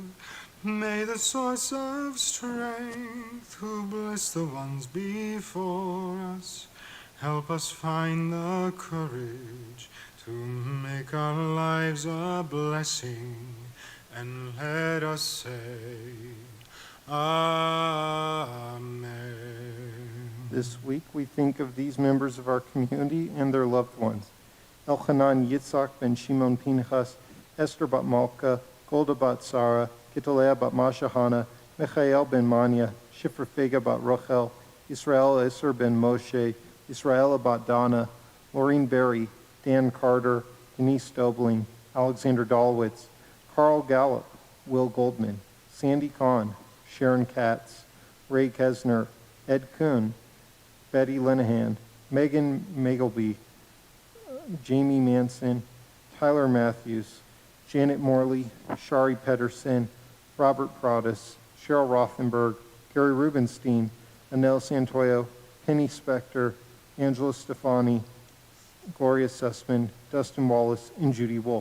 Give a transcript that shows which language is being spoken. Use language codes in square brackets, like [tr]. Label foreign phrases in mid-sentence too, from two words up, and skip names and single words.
[en] May the source of strength, who bless the ones before us, help us find the courage to make our lives a blessing, and let us say, Amen. This week we think of these members of our community and their loved ones. Elchanan Yitzhak ben Shimon Pinchas, Esther bat Malka, Golda bat Sarah, Gitaleah bat Mashahana, Michael ben Manya, Shifra Fega bat Rachel, Israel Esser ben Moshe, Israela bat Donna, Maureen Berry, Dan Carter, Denise Dobling, Alexander Dalwitz, Carl Gallup, Will Goldman, Sandy Kahn, Sharon Katz, Ray Kesner, Ed Kuhn, Betty Linehan, Megan Magleby, Jamie Manson, Tyler Matthews, Janet Morley, Shari Pedersen, Robert Prodis, Cheryl Rothenberg, Gary Rubenstein, Anel Santoyo, Penny Spector, Angela Stefani, Gloria Sussman, Dustin Wallace, and Judy Wolf.